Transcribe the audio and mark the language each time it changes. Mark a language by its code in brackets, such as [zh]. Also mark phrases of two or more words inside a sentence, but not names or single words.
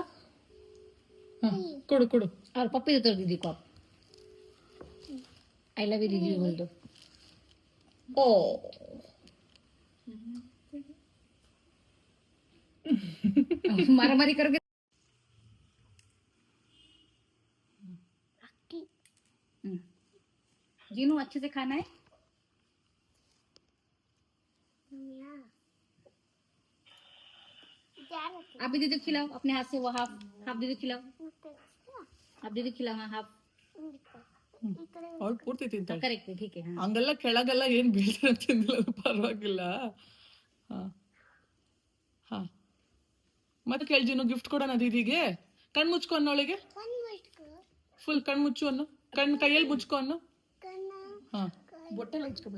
[kn] ಕೊಡು ಕೊಡು. [hi] और पप्पी दो दीदी को आप. [en] I love you [hi] दीदी बोल दो. ಓ मारा मारी करोगे. जीनू अच्छे से खाना है. आप भी दीदी को खिलाओ अपने हाथ से. वो [en] half half [hi] दीदी को खिलाओ. आप दीदी को खिलाओ. हाँ हाफ. [kn] ಅವ್ಳು ಪೂರ್ತಿ ತಿಂತಾಳೆ. [hi] करेक्ट है. ठीक है. हाँ [kn] ಹಂಗೆಲ್ಲ ಕೆಳಗೆಲ್ಲ ಏನ್ ಬೀಳ್ತಾರೆ ತಿಂದಿಲ್ಲ, ಪರವಾಗಿಲ್ಲ. ಹಾ ಹಾ ಮತ್ತೆ ಕೇಳ್ಜಿನು ಗಿಫ್ಟ್ ಕೊಡೋಣ ದೀದಿಗೆ. ಕಣ್ ಮುಚ್ಕೊ ಅನ್ನೋಳಿಗೆ. ಫುಲ್ ಕಣ್ ಮುಚ್ಚು ಅನ್ನು. ಕೈಯಲ್ಲಿ ಮುಚ್ಕೊ ಅನ್ನು. ಹಾ ಬೊಟ್ಟೆಲ್ಲ ಇಟ್ಕೋಬೇಡ.